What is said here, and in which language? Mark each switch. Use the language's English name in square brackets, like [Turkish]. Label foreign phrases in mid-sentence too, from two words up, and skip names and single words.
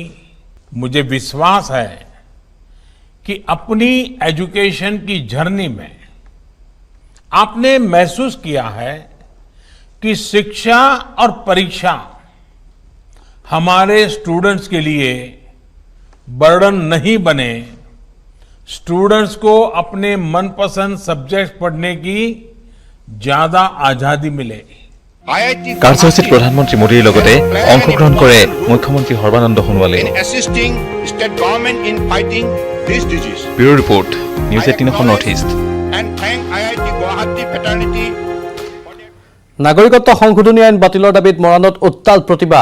[Hindi] मुझे विश्वास है कि अपनी एजुकेशन की जर्नी में आपने महसूस किया है कि शिक्षा और परीक्षा हमारे स्टूडेंट्स के लिए बर्डन नहीं बने, स्टूडेंट्स को अपने मनपसंद सब्जेक्ट पढ़ने की ज्यादा आजादी मिले। [Assamese] কাৰ্যসূচীত প্ৰধানমন্ত্ৰী মোদীৰ লগতে অংশগ্ৰহণ কৰে মুখ্যমন্ত্ৰী সৰ্বানন্দ সোণোৱালে। ব্যুৰো ৰিপৰ্ট, নিউজ 18 নৰ্থ ইষ্ট। নাগৰিকত্ব সংশোধনী আইন বাতিলৰ দাবীত মৰাণত উত্তাল প্ৰতিবাদ।